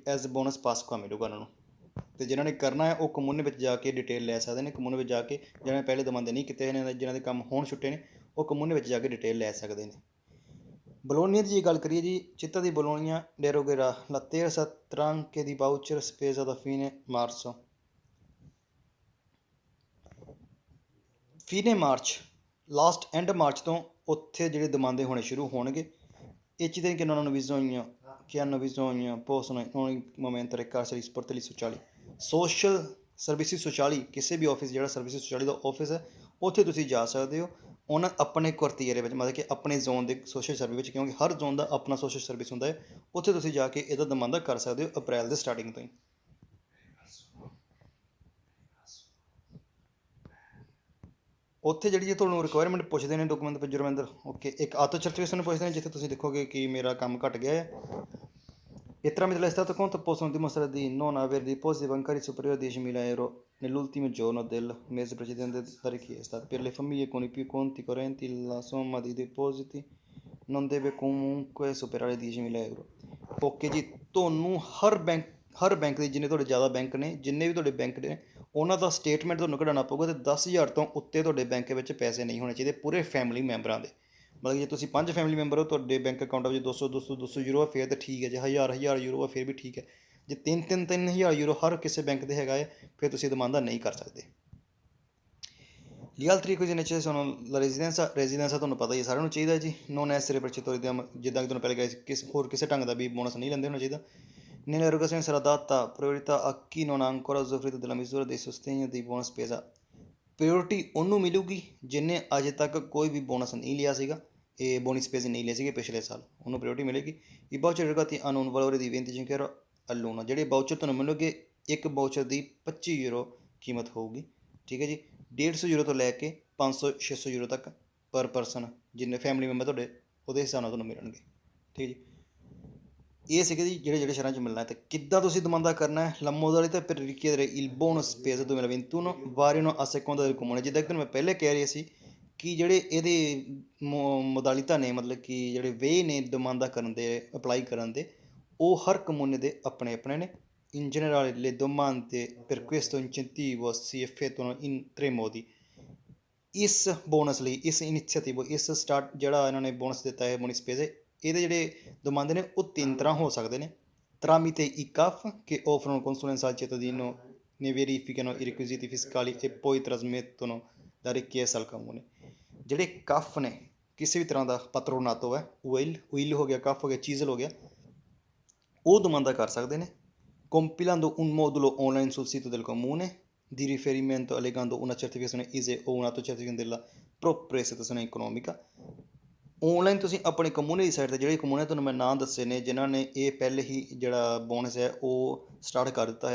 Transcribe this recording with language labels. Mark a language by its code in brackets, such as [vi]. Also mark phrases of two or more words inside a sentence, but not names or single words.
[pa] ਐਜ਼ [it] bonus Pasqua [pa] ਮਿਲੂਗਾ ਉਹਨਾਂ ਨੂੰ। ਅਤੇ ਜਿਨ੍ਹਾਂ ਨੇ ਕਰਨਾ ਹੈ ਉਹ ਕਮੂਨੇ ਵਿੱਚ ਜਾ ਕੇ ਡਿਟੇਲ ਲੈ ਸਕਦੇ ਨੇ, ਕਮੂਨੇ ਵਿੱਚ ਜਾ ਕੇ ਜਿਹਨਾਂ ਨੇ ਪਹਿਲੇ ਦਮਾਂਦੇ ਨਹੀਂ ਕੀਤੇ ਨੇ, ਜਿਹਨਾਂ ਦੇ ਕੰਮ ਹੋਣ ਛੁੱਟੇ ਨੇ, ਉਹ ਕਮੂਨੇ ਵਿੱਚ ਜਾ ਕੇ ਡਿਟੇਲ ਲੈ ਸਕਦੇ ਨੇ। ਬਲੋਨੀਆ ਦੀ ਜੇ ਗੱਲ ਕਰੀਏ ਜੀ, [it] città di Bologna derogherà la terza tranche di voucher spesa da fine marzo। fine marzo, [en] last end March [pa] ਤੋਂ ਉੱਥੇ ਜਿਹੜੇ ਦਮਾਂਦੇ ਹੋਣੇ ਸ਼ੁਰੂ ਹੋਣਗੇ। [it] ਇਹ cittadini che hanno bisogno possono in ogni momento recarsi agli sportelli sociali। [en] social services [pa] ਸੋਸ਼ਲੀ, ਕਿਸੇ ਵੀ ਆਫਿਸ ਜਿਹੜਾ [it] servizi sociali [pa] ਦਾ ਆਫਿਸ ਹੈ, ਉੱਥੇ ਤੁਸੀਂ ਜਾ ਸਕਦੇ ਹੋ ਉਹਨਾਂ ਆਪਣੇ ਕੁਆਰਟੀਰੇ ਵਿੱਚ, ਮਤਲਬ ਕਿ ਆਪਣੇ ਜ਼ੋਨ ਦੇ [en] social service [pa] ਵਿੱਚ, ਕਿਉਂਕਿ ਹਰ ਜ਼ੋਨ ਦਾ ਆਪਣਾ [en] social service [pa] ਹੁੰਦਾ ਹੈ। ਉੱਥੇ ਤੁਸੀਂ ਜਾ ਕੇ ਇਹਦਾ ਦਮਾਂਦਾ ਕਰ ਸਕਦੇ ਹੋ ਅਪ੍ਰੈਲ ਦੇ ਸਟਾਰਟਿੰਗ ਤੋਂ ਹੀ। ਉੱਥੇ ਜਿਹੜੀ ਜੇ ਤੁਹਾਨੂੰ ਰਿਕੁਆਇਰਮੈਂਟ ਪੁੱਛਦੇ ਨੇ ਡਾਕੂਮੈਂਟ ਜੁਰਮੈਂਦਰ, ਓਕੇ, ਇੱਕ ਆਟੋ ਸਰਟੀਫਿਕੇਸ਼ਨ ਪੁੱਛਦੇ ਨੇ ਜਿੱਥੇ ਤੁਸੀਂ ਦੇਖੋਗੇ ਕਿ ਮੇਰਾ ਕੰਮ ਘੱਟ ਗਿਆ ਹੈ। [it] E tramite l'estato conto possono dimostrare di non avere depositi bancari superiori a 10.000 euro nell'ultimo giorno del mese precedente la richiesta। Per le famiglie con i più conti correnti la somma dei depositi non deve comunque superare 10.000 euro। [pa] ਓਕੇ ਜੀ, ਤੁਹਾਨੂੰ ਹਰ ਬੈਂਕ ਦੇ ਜਿੰਨੇ ਤੁਹਾਡੇ ਜ਼ਿਆਦਾ ਬੈਂਕ ਨੇ, ਜਿੰਨੇ ਵੀ ਤੁਹਾਡੇ ਬੈਂਕ ਨੇ, ਉਹਨਾਂ ਦਾ ਸਟੇਟਮੈਂਟ ਤੁਹਾਨੂੰ ਕਢਾਉਣਾ ਪਊਗਾ ਅਤੇ 10,000 ਤੋਂ ਉੱਤੇ ਤੁਹਾਡੇ ਬੈਂਕ ਵਿੱਚ ਪੈਸੇ ਨਹੀਂ ਹੋਣੇ ਚਾਹੀਦੇ ਪੂਰੇ [en] family members [pa] ਦੇ। ਮਤਲਬ ਜੇ ਤੁਸੀਂ 5 [en] family member [pa] ਹੋ, ਤੁਹਾਡੇ ਬੈਂਕ ਅਕਾਊਂਟਾਂ ਵਿੱਚ 200 ਯੂਰੋ ਆ ਫਿਰ ਤਾਂ ਠੀਕ ਹੈ, ਜੇ 1000 ਯੂਰੋ ਆ ਫਿਰ ਵੀ ਠੀਕ ਹੈ। ਜੇ 3,000 ਯੂਰੋ ਹਰ ਕਿਸੇ ਬੈਂਕ ਦੇ ਹੈਗਾ ਹੈ, ਫਿਰ ਤੁਸੀਂ ਦਮਾਂਦਾ ਨਹੀਂ ਕਰ ਸਕਦੇ। [it] Gli altri requisiti sono la residenza [pa] ਤੁਹਾਨੂੰ ਪਤਾ ਹੀ ਹੈ, ਸਾਰਿਆਂ ਨੂੰ ਚਾਹੀਦਾ ਜੀ। [it] non essere percettori [pa] ਜਿੱਦਾਂ ਕਿ ਤੁਹਾਨੂੰ ਪਹਿਲੇ ਕਿਹਾ, ਹੋਰ ਕਿਸੇ ਢੰਗ ਦਾ ਵੀ ਬੋਨਸ ਨਹੀਂ ਲੈਂਦੇ ਹੋਣਾ ਚਾਹੀਦਾ। [it] Nell'erogazione sarà data priorità a chi non ha ancora usufruito della misura di sostegno di buona spesa। [pa] ਪ੍ਰਾਇਓਰਟੀ ਉਹਨੂੰ ਮਿਲੂਗੀ ਜਿਹਨੇ ਅਜੇ ਤੱਕ ਕੋਈ ਵੀ ਬੋਨਸ ਨਹੀਂ ਲਿਆ ਸੀਗਾ, ਇਹ [it] bonus spese [pa] ਨਹੀਂ ਲਏ ਸੀਗੇ ਪਿਛਲੇ ਸਾਲ, ਉਹਨੂੰ ਪ੍ਰਾਇਓਰਟੀ ਮਿਲੇਗੀ। [it] I voucher erogati hanno un valore di 25 euro all'uno। [pa] ਜਿਹੜੇ ਬਾਊਚਰ ਤੁਹਾਨੂੰ ਮਿਲਣਗੇ, ਇੱਕ ਬਾਊਚਰ ਦੀ 25 ਯੂਰੋ ਕੀਮਤ ਹੋਊਗੀ, ਠੀਕ ਹੈ ਜੀ। 150 ਯੂਰੋ ਤੋਂ ਲੈ ਕੇ 500-600 ਯੂਰੋ ਤੱਕ [en] per person, [pa] ਜਿੰਨੇ [en] family member [pa] ਤੁਹਾਡੇ ਉਹਦੇ ਹਿਸਾਬ ਨਾਲ ਤੁਹਾਨੂੰ ਮਿਲਣਗੇ, ਠੀਕ ਹੈ ਜੀ। ਇਹ ਸੀਗੇ ਜੀ ਜਿਹੜੇ ਸ਼ਹਿਰਾਂ 'ਚ ਮਿਲਣਾ। ਅਤੇ ਕਿੱਦਾਂ ਤੁਸੀਂ ਦਮਾਂਦਾ ਕਰਨਾ ਹੈ? [it] La modalità per richiedere il bonus spesa 2021 variano a seconda del comune। [pa] ਜਿੱਦਾਂ ਕਿ ਮੈਂ ਪਹਿਲੇ ਕਹਿ ਰਿਹਾ ਸੀ ਕਿ ਜਿਹੜੇ ਇਹਦੇ ਮੋਦਾਲਿਤਾ ਨੇ, ਮਤਲਬ ਕਿ ਜਿਹੜੇ ਵੇ ਨੇ ਦਮਾਂਦਾ ਕਰਨ ਦੇ, ਅਪਲਾਈ ਕਰਨ ਦੇ, ਉਹ ਹਰ ਕਮੂਨੇ ਦੇ ਆਪਣੇ ਆਪਣੇ ਨੇ। [it] In generale le domande per questo incentivo si effettuano in 3 modi। [pa] ਇਸ ਬੋਨਸ ਲਈ, ਇਸ ਇਨੀਸ਼ੀਏਟਿਵ, ਇਸ ਸਟਾਰਟ ਜਿਹੜਾ ਇਹਨਾਂ ਨੇ ਬੋਨਸ ਦਿੱਤਾ ਹੈ [it] bonus spese, [pa] ਇਹਦੇ ਜਿਹੜੇ ਦਮਾਂਦੇ ਨੇ ਉਹ 3 ਤਰ੍ਹਾਂ ਹੋ ਸਕਦੇ ਨੇ। [it] Tramite i CAF che offrono consulenza al cittadino, ne verificano i requisiti fiscali e poi trasmettono la richiesta al comune। [pa] ਜਿਹੜੇ CAF ਨੇ, ਕਿਸੇ ਵੀ ਤਰ੍ਹਾਂ ਦਾ patronato ਹੈ, UIL ਹੋ ਗਿਆ, CAF ਹੋ ਗਿਆ, CISL ਹੋ ਗਿਆ, ਉਹ ਦਮਾਂਦਾ ਕਰ ਸਕਦੇ ਨੇ [it] compilando un modulo online sul sito del comune di riferimento, allegando una certificazione ISEE o un altro certificato della propria situazione economica। [pa] ਔਨਲਾਈਨ ਤੁਸੀਂ ਆਪਣੇ ਕਮੂਨੇ ਦੀ ਸਾਈਟ 'ਤੇ, ਜਿਹੜੇ ਕਮੂਨੇ ਤੁਹਾਨੂੰ ਮੈਂ ਨਾਂ ਦੱਸੇ ਨੇ ਜਿਨ੍ਹਾਂ ਨੇ ਇਹ ਪਹਿਲੇ ਹੀ ਜਿਹੜਾ ਬੋਨਸ ਹੈ ਉਹ ਸਟਾਰਟ ਕਰ ਦਿੱਤਾ